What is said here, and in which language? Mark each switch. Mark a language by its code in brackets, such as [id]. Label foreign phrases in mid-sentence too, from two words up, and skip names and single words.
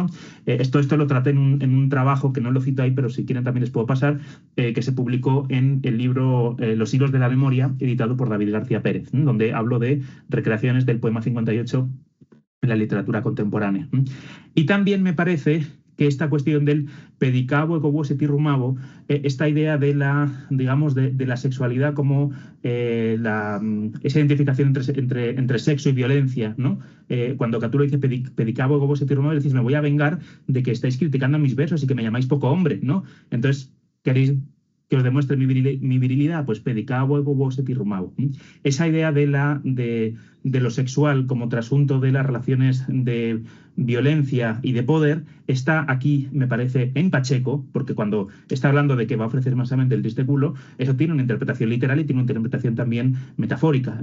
[es] Esto lo traté en un trabajo que no lo cito ahí, pero si quieren también les puedo pasar, que se publicó en el libro Los hilos de la memoria, editado por David García Pérez, donde hablo de recreaciones del poema 58 en la literatura contemporánea. Y también me parece que esta cuestión del [la] pedicabo ego vuoset irrumabo, [es] esta idea de la sexualidad como esa identificación entre sexo y violencia, ¿no? Cuando Catulo dice [la] pedicabo ego vuoset irrumabo, [es] decís, me voy a vengar de que estáis criticando mis versos y que me llamáis poco hombre, ¿no? Entonces, ¿queréis que os demuestre mi virilidad? Pues [la] pedicabo ego vuoset irrumabo. [es] Esa idea de lo sexual como trasunto de las relaciones de violencia y de poder está aquí, me parece, en Pacheco, porque cuando está hablando de que va a ofrecer mansamente el triste culo, eso tiene una interpretación literal y tiene una interpretación también metafórica.